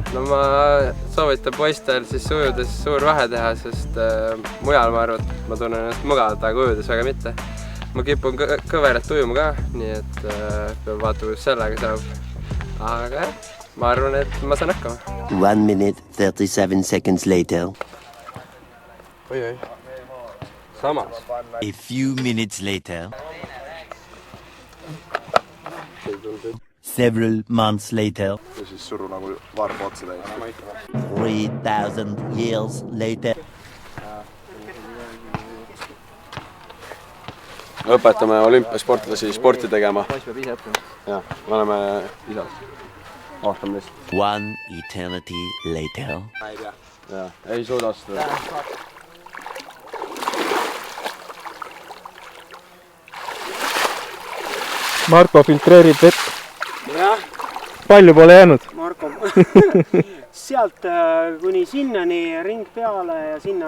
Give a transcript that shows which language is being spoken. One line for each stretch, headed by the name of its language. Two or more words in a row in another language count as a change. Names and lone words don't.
Estonian: No ma soovitan poistel siis ujudes suur vahe teha, sest mujal ma arvan, et ma tunnen ennast mugavalt, aga ujudes väga mitte. Ma kipun kõverat ujuma ka, nii et peab vaatama, kus sellega saab. Aga ma arvan, et ma saan hakkama.
English: 1 minute 37 seconds later.
Estonian: Oi. Samas.
English: A few minutes later. Several months later.
Estonian: Ja siis suru nagu varba otsa täiesti.
English: 3000 years later.
Estonian: Õpetame olümpiasportlasi sporti tegema. Ja, me oleme isad. Vaatame lihtsalt.
English: 1 eternity later.
Estonian: Ja, ei suuda seda. Marko filtreerib vett. Jah. Palju pole jäänud? Marko. Sealt kuni sinnani ring peale ja sinna.